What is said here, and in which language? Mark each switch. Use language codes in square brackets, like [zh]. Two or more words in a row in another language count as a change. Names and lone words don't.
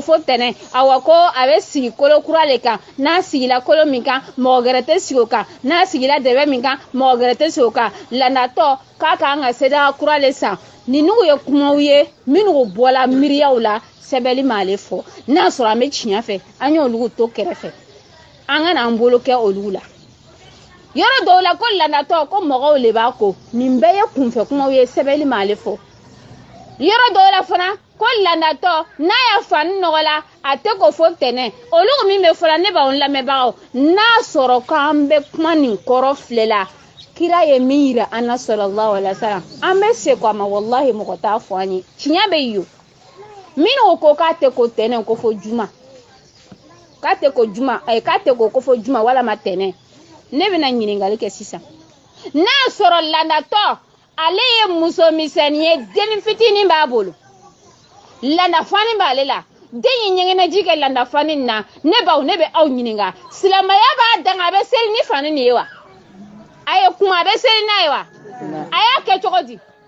[bm] fo tɛnɛ awa ko a bɛ sigi kolo kura le kan n'a sigila kolo min kan mɔgɔ gɛrɛ tɛ sigi o kan n'a sigila dɛbɛ min kan mɔgɔ gɛrɛ tɛ sigi o kan landatɔ k'a k'an ka seda kura le san ninnu ye kumaw ye minnu bɔla miiriyaw la sɛbɛnni m'ale fɔ n'a sɔrɔ an bɛ tiɲɛ fɛ an y'olu to kɛrɛfɛ an ka n'an bolo kɛ olu la yɔrɔ dɔw la ko landatɔ ko mɔgɔw le b'a ko nin bɛɛ ye kunfɛ kumaw ye sɛbɛnni m'ale fɔ yɔrɔ dɔw la fana ko landatɔ n'a y'a fani nɔgɔ la a tɛ ko fo tɛnɛ olu min bɛ fɔla ne b'anw lamɛnbagaw n'a sɔrɔ k'an bɛ kuma nin kɔrɔ filɛ la kira ye min yira an na [ar] صلى الله عليه وسلم [bm] an bɛ segin a ma wallahi mɔgɔ t'a fɔ an ye tiɲɛ bɛ yen minnu ko k'a tɛ ko tɛnɛ ko fo juma k'a tɛ ko juma k'a tɛ ko fo juma walama tɛnɛ ne bɛna ɲininkali kɛ sisan n'a sɔrɔ landatɔ ale ye muso misɛnnin ye den fitinin b'a bolo landafani b'ale la den ye ɲɛgɛnɛji kɛ landafani na ne baw ne bɛ aw ɲininka silamɛya b'a danga a bɛ seli ni fani nin ye wa a ye kuma a bɛ seli n'a ye wa a y'a kɛ cogo di